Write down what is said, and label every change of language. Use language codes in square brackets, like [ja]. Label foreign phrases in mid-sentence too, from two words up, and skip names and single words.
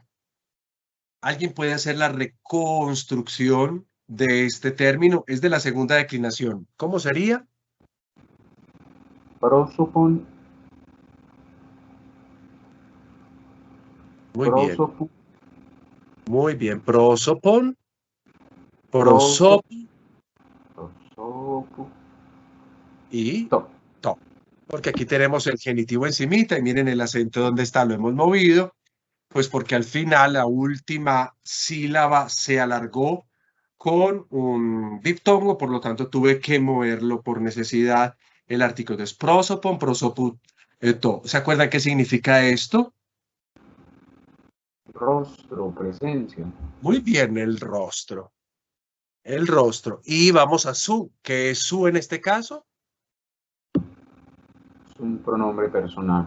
[es] ¿Alguien puede hacer la reconstrucción de este término? Es de la segunda declinación. ¿Cómo sería? Prosopon, Muy bien, prosopo, muy bien. Prosopon, proso, prosop prosopo, y to. to. Porque aquí tenemos el genitivo encimita y miren el acento donde está, lo hemos movido, pues porque al final la última sílaba se alargó con un diptongo, por lo tanto tuve que moverlo por necesidad el artículo. Entonces, [el] prosopon, prosoput, to. [es] ¿Se acuerdan qué significa esto? Rostro, presencia. Muy bien, el rostro. El rostro. Y vamos a su. ¿Qué es su en este caso? Es un pronombre personal.